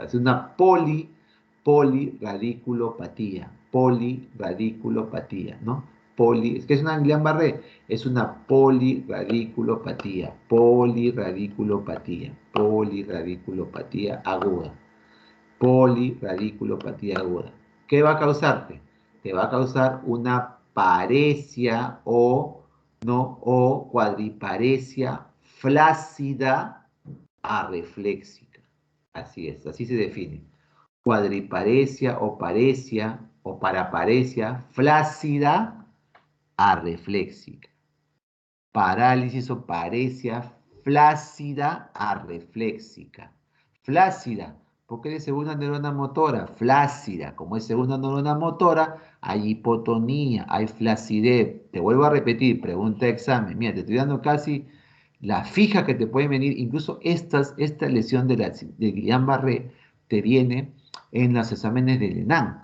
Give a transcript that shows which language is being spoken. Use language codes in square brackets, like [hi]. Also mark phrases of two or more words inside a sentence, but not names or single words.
[es] Es una poliradiculopatía, ¿no? Es que es una Guillain-Barré, es una poliradiculopatía aguda. Poliradiculopatía aguda. ¿Qué va a causarte? Te va a causar una paresia ¿no? O cuadriparesia flácida arrefléxica. Así es, así se define. Cuadriparesia o paresia o paraparesia flácida arrefléxica. Parálisis o paresia flácida arrefléxica. Flácida, porque es segunda neurona motora, flácida, como es segunda neurona motora, hay hipotonía, hay flacidez. Te vuelvo a repetir, pregunta de examen. Mira, te estoy dando casi la fija que te puede venir, incluso esta lesión de Guillain-Barré te viene en los exámenes del ENAM.